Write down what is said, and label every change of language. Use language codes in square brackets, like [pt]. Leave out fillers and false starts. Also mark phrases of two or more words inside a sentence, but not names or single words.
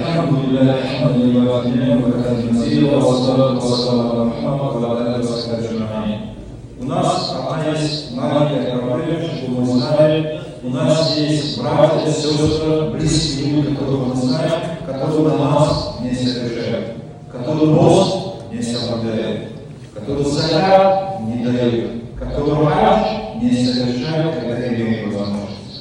[ar] لله حمدا يوافي نعمه ويكافئ مزيده والصلاه والسلام على محمد وعلى اله وصحبه اجمعين. [ru] У нас одна есть маленькая проблема, чтобы мы знали, у нас есть братья, сестры, близкие люди, которых мы знаем, которые намаз не совершают, которые пост не соблюдают, которые закат не дают, которые хадж не совершают, когда имеют возможность.